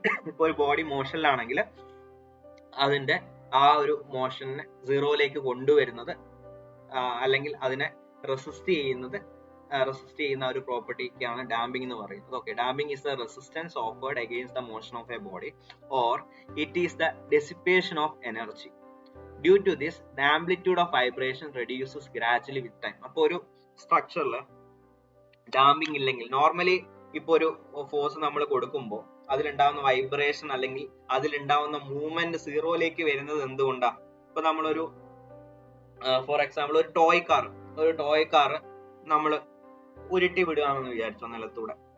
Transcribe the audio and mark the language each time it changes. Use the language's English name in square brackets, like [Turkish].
[Malayalam] ഇപ്പൊ ഒരു ബോഡി മോഷനിലാണെങ്കിൽ അതിന്റെ ആ ഒരു മോഷനെ സീറോയിലേക്ക് കൊണ്ടുവരുന്നത് അല്ലെങ്കിൽ അതിനെ റെസിസ്റ്റ് ചെയ്യുന്ന ഒരു പ്രോപ്പർട്ടിക്കാണ് ഡാമ്പിംഗ് എന്ന് പറയുന്നത്. [English] Okay, damping is the resistance offered against the motion of a body or it is the dissipation of energy. Due to this, the amplitude of vibration reduces gradually with time. [Malayalam] അപ്പോൾ ഒരു സ്ട്രക്ചറിൽ damping ഇല്ലെങ്കിൽ, normally ഇപ്പൊ ഒരു force നമ്മൾ കൊടുക്കുമ്പോൾ അതിലുണ്ടാവുന്ന vibration അല്ലെങ്കിൽ അതിലുണ്ടാവുന്ന movement സീറോയിലേക്ക് വരുന്നത് എന്തുകൊണ്ടാ? ഇപ്പൊ നമ്മളൊരു ഫോർ എക്സാമ്പിൾ ഒരു ടോയ് കാർ നമ്മൾ ഉരുട്ടി വിടുകയാണെന്ന് വിചാരിച്ചോ നിലത്തൂടെ.